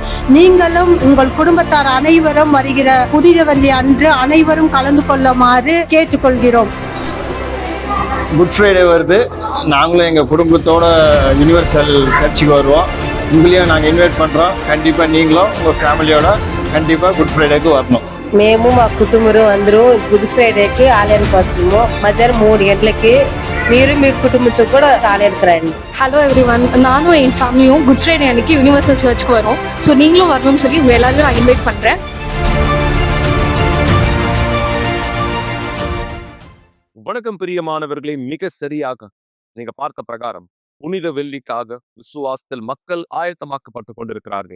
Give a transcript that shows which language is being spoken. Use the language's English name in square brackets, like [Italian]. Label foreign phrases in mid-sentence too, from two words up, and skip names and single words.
[Tamil] நீங்களும் உங்கள் குடும்பத்தார் அனைவரும் வருகிற புதிய வெள்ளி அன்று அனைவரும் கலந்து கொள்ளுமாறு கேட்டுக்கொள்கிறோம். குட் ஃப்ரைடே வருது. நாங்களும் எங்கள் குடும்பத்தோட யூனிவர்சல் சர்ச்சுக்கு வருவோம். உங்களையும் நாங்கள் இன்வைட் பண்ணுறோம். கண்டிப்பாக நீங்களும் உங்கள் ஃபேமிலியோட கண்டிப்பாக குட் ஃப்ரைடேக்கு வரணும். [Telugu] మేము మా కుటుంబం అందరూ గుడ్ ఫ్రైడేకి ఆలయానికి వస్తున్నాము. మధ్యాహ్నం 3 గంటలకి మీరు మీ కుటుంబంతో కూడా ఆలయానికి రండి. [English] Hello everyone, [Tamil] நானும் என் ஃபேமிலியும் குட் ஃப்ரைடே அன்னைக்கு யூனிவர்சல் சர்ச்சுக்கு வரோம். ஸோ நீங்களும் வரணும்னு சொல்லி உங்கள் எல்லாரும் நான் இன்வைட் பண்ணுறேன். வணக்கம் பிரியமானவர்களே, மிக சரியாக நீங்க பார்த்த பிரகாரம் புனித வெள்ளிக்காக விசுவாசத்தில் மக்கள் ஆயத்தமாக்கப்பட்டு கொண்டிருக்கிறார்கள்.